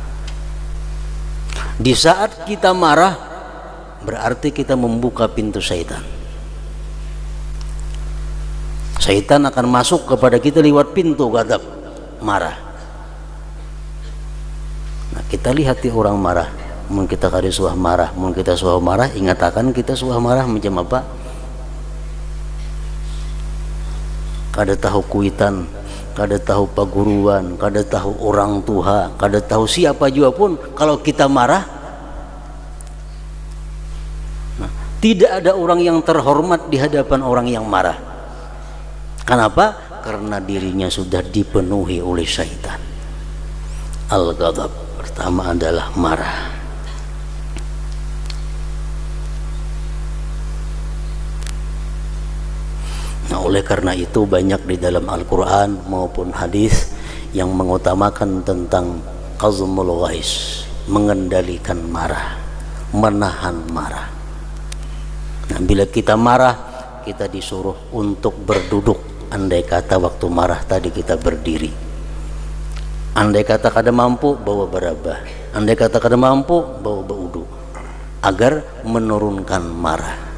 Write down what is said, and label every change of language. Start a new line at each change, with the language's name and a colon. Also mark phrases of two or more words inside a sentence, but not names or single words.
Indonesian: Di saat kita marah, berarti kita membuka pintu syaitan. Syaitan akan masuk kepada kita lewat pintu ghadab, marah. Nah, kita lihat orang marah,
Banjar: mun kita kada suah marah, mun kita suah marah, ingat akan kita suah marah macam apa? Kada tahu kuitan, kada tahu paguruan, kada tahu orang tua, kada tahu siapa juga pun,
Indonesian: kalau kita marah, nah, tidak ada orang yang terhormat di hadapan orang yang marah. Kenapa? Karena dirinya sudah dipenuhi oleh syaitan. Al-ghadab pertama adalah marah. Nah, oleh karena itu banyak di dalam Al-Quran maupun hadis yang mengutamakan tentang
Arabic: كظم الغيظ,
Indonesian: mengendalikan marah, menahan marah. Nah, bila kita marah, kita disuruh untuk berduduk. Andai kata waktu marah tadi kita berdiri,
Banjar: andai kata kada mampu, bawa berabah, andai kata kada mampu, bawa baudu,
Indonesian: agar menurunkan marah.